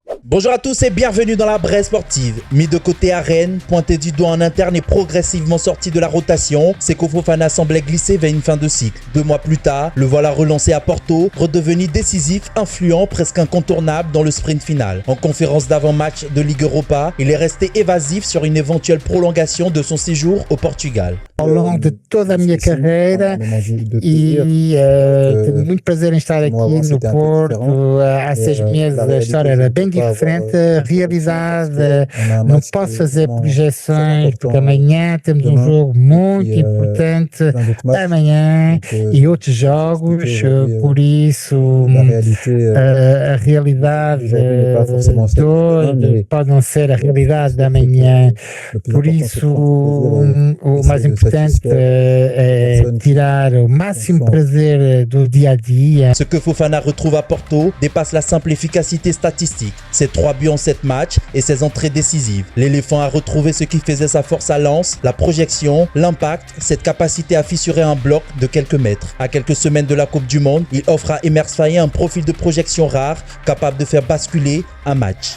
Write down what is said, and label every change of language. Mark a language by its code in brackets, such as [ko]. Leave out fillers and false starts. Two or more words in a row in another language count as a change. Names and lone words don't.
[fr] Bonjour à tous et bienvenue dans la Brève sportive. Mis de côté à Rennes, pointé du doigt en interne et progressivement sorti de la rotation, Seko Fofana semblait glisser vers une fin de cycle. 2 mois plus tard, le voilà relancé à Porto, redevenu décisif, influent, presque incontournable dans le sprint final. En conférence d'avant-match de Ligue Europa, il est resté évasif sur une éventuelle prolongation de son séjour au Portugal. [pt] Ao longo de toda a minha carreira tenho muito prazer em estar aqui no Porto. Há 6 meses a história era bem diferente, realidade. Não posso fazer projeções porque amanhã temos um jogo muito importante, amanhã e outros jogos, por isso a realidade de hoje pode não ser a realidade da manhã, por isso o mais importante é tirar o máximo prazer do dia a dia. [fr] Ce que Fofana retrouve à Porto dépasse la simple efficacité statistique. Ses 3 buts en 7 matchs et ses entrées décisives. L'éléphant a retrouvé ce qui faisait sa force à Lens, la projection, l'impact, cette capacité à fissurer un bloc de quelques mètres. À quelques semaines de la Coupe du Monde, il offre à Emers Faé un profil de projection rare, capable de faire basculer un match.